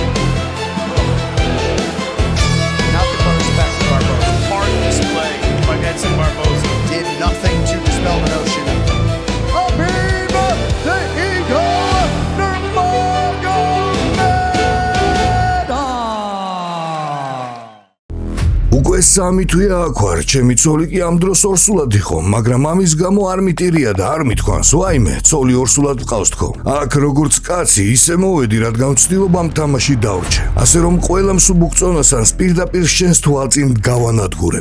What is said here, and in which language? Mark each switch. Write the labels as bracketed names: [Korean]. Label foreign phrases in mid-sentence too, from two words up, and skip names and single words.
[English] Nothing but respect for Barboza. Hard display by Edson Barboza. Did nothing to dispel the notion. Habiba the Eagle Nurmagomedov. [Georgian] უკვე 3 თვეა აქ ვარ, ჩემი ცოლი კი ამ დროს ორსულად იყო, მაგრამ ამის გამო არ მიტირია და არ მithქვანს, ვაიმე, ცოლი ორსულად მყავს თქო. აქ როგორც კაცი, ისე მოვედი, რადგან ვცდილობ ამ თამაში დავრჩე. ასე რომ ყველა მსუბუქ წონასანს პირდაპირ შენს თვალწინ გავანადგურებ.